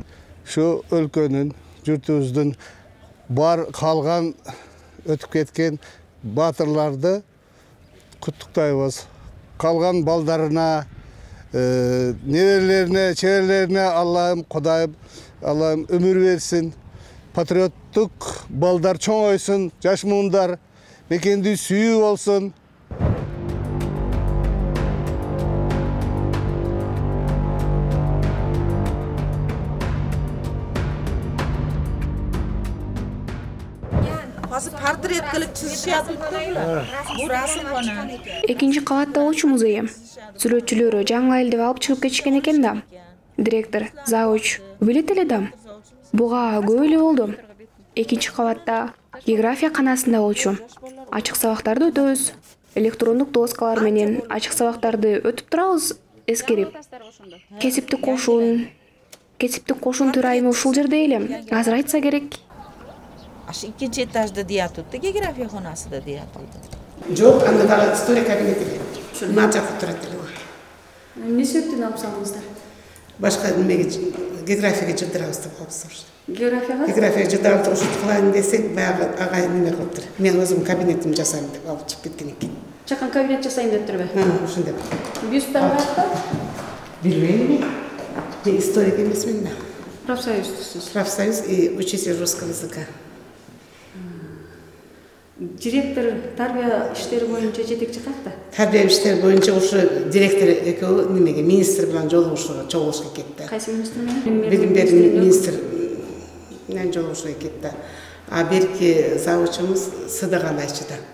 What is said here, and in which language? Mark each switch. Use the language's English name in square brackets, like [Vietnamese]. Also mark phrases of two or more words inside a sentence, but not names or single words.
[Kyrgyz] Шу өлкөнүн, журтубуздун бар калган өтүп кеткен батырларды куттуктайбыз. Калган балдарына, неберелерине, чеберлерине Аллахым, Кудайым, Аллахым өмүр берсин. Патриоттук балдар чоңойсун, жаш муундар мекенди сүйүү болсун. [Uzbek] Portret qilib chizishyapti-ku. Bu rasm xona. [Kyrgyz] Экинчи кабаттагы музей. Сүрөтчүлөрү жаңы элди алып чыгып кетишкен экен да. Директор, завуч билет эле да. Буга көп эле болду. Экинчи кабатта география канасында болчу. Ачык сабактарды өтөбүз. Электрондук доскалар менен ачык сабактарды өтүп турабыз эскерип. Кесиптик кошун төрайымы ушул жерде эле. Азыр айтса керек. [Uzbek] Ikkinchi etajda deyatdi, geografiya xonasida deyatdi. [Kyrgyz] Жоқ, анда история кабинети. Мына жакта турат эле. Эмне себептен алып салдыңыздар? Башка немеге географияга жырдырабыз деп калыпсыз. Географияга? Географияга жырдырып туруп ушинтип кылайын десек, баягы агай неме кылыптыр. Мен өзүм кабинетимди жасайм деп алып чыгып кеткен экен. Чакан кабинет жасайын дептирби? Ушундай. Бюсттан катты? Билбейм. Мен историк эмесмин да. Профсоюздусуз. [Russian] Профсоюз и учитель русского языка. [Kyrgyz] Директор тарбия иштери боюнча жетекчи катты? Тарбия иштери боюнча ушу директор экөө немеге министр менен жолугушууга кетти. Кайсы министр менен? Билим берүү министр менен жолугушууга кетти. А берки завучумуз Сыдыган Айчыда.